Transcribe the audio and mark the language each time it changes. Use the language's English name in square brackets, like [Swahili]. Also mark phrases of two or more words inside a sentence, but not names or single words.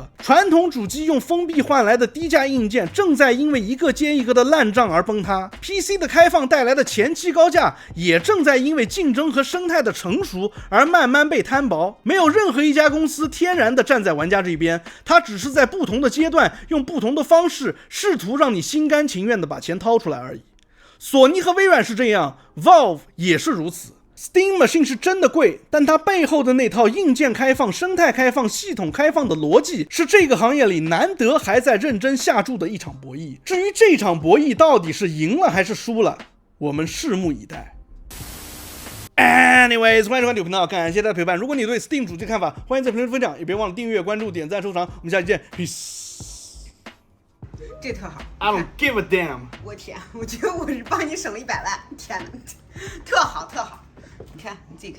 [Chinese] 傳統主機用封閉換來的低價硬件正在因為一個接一個的爛賬而崩塌， PC 的開放帶來的前期高價也正在因為競爭和生態的成熟而慢慢被攤薄。沒有任何一家公司天然地站在玩家這邊，它只是在不同的階段用不同的方式試圖讓你心甘情願地把錢掏出來而已。索尼和微軟是這樣， Valve 也是如此。Steam Machine 是真的貴，但它背後的那套硬件開放、生態開放、系統開放的邏輯，是這個行業裡難得還在認真下注的一場博弈。至於這場博弈到底是贏了還是輸了，我們拭目以待。Anyways， 歡迎收看頻道，感謝大家陪伴。如果你對 Steam 主機看法，歡迎在評論區分享，也別忘了訂閱、關注、點讚、收藏。我們下期見 ，peace。這特好 [English] I don't give a damn。 [Chinese] 我天，我覺得我是幫你省了100萬，天哪，特好特好。你看，你自己看。